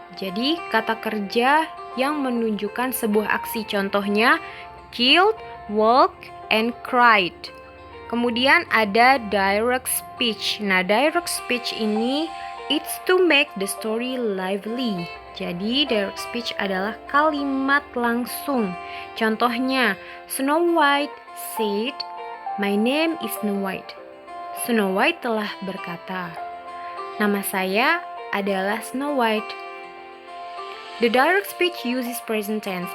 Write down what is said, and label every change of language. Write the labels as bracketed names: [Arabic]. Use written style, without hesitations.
[Indonesian] Jadi kata kerja yang menunjukkan sebuah aksi. Contohnya [English] killed, walked, and cried. [Indonesian] Kemudian ada direct speech. Nah, direct speech ini [English] it's to make the story lively. [Indonesian] Jadi direct speech adalah kalimat langsung. Contohnya [English] Snow White said, "My name is Snow White." [Indonesian] Snow White telah berkata, "Nama saya adalah Snow White." [English] The direct speech uses present tense.